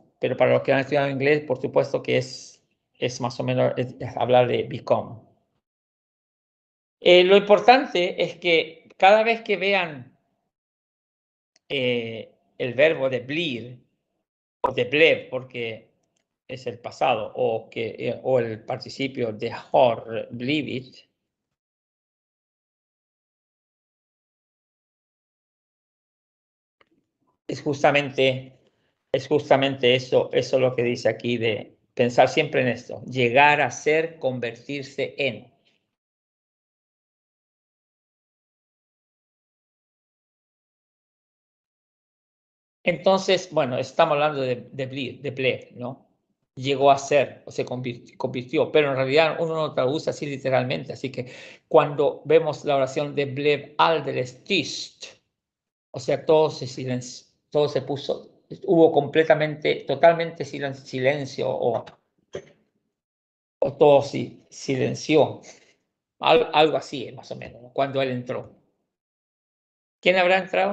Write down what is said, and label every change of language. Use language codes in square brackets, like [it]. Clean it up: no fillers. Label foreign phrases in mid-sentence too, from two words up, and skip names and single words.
[es] Pero para los que han estudiado inglés, por supuesto que es más o menos es hablar de become. Lo importante es que cada vez que vean el verbo [sv] de blir [es] o [sv] de blev, [es] porque es el pasado, o el participio de [sv] har blivit, [es] es justamente eso lo que dice aquí de pensar siempre en esto, llegar a ser, convertirse en. Entonces, bueno, estamos hablando [sv] de blev, [es] ¿no? Llegó a ser o se convirtió, pero en realidad uno no lo traduce así literalmente, así que cuando vemos la oración [sv] de blev alldeles tyst, [es] o sea, todo se puso, hubo totalmente silencio o todo silenció, algo así más o menos, ¿no? Cuando él entró. ¿Quién habrá entrado?